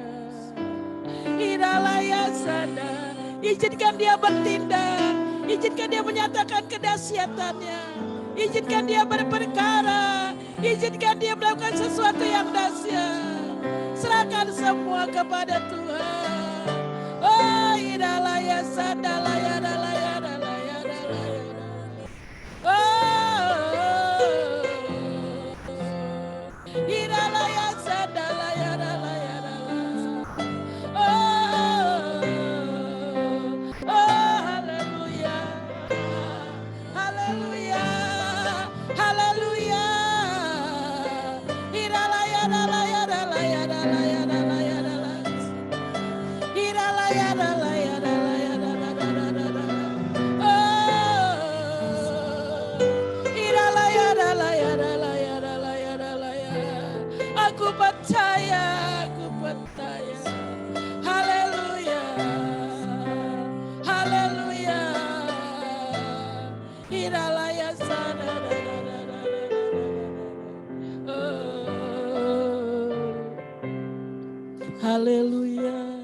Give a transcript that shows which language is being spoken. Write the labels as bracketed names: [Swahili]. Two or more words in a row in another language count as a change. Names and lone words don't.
[Indonesian] Hiralaya sana, izinkan Dia bertindak, izinkan Dia menyatakan kedahsyatannya, izinkan Dia berperkara, izinkan Dia melakukan sesuatu yang dahsyat. Serahkan semua kepada Tuhan. Oh hiralaya sana, laya dalaya dalaya dalaya. Oh hiralaya sana, laya dalaya dalaya. Oh haleluya, haleluya, haleluya. Hiralaya dalaya dalaya dalaya dalaya dalaya. Hiralaya dalaya dalaya dalaya dalaya. Oh hiralaya dalaya dalaya dalaya dalaya. Aku percaya, aku percaya. Haleluya, haleluya. Hiralaya sana. Haleluya.